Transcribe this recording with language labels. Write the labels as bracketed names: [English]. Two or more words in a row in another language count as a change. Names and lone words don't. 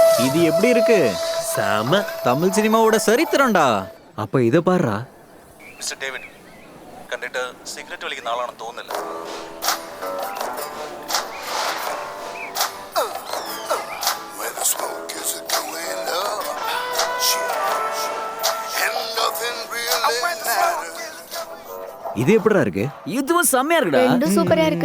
[Tamil] இது எப்படி இருக்கு? செம. தமிழ் சினிமாவோட சரித்திரம்டா. அப்ப இதை பாருடா. [Malayalam] മിസ്റ്റർ ഡേവിഡ് കണ്ടിട്ട് സിഗരറ്റ് വലിക്കുന്ന ആളാണെന്ന് തോന്നുന്നില്ല. [Tamil] இது எப்படிடா இருக்கு? இதுவும் செம்மையா இருக்குடா. ரெண்டும் சூப்பரா இருக்கு.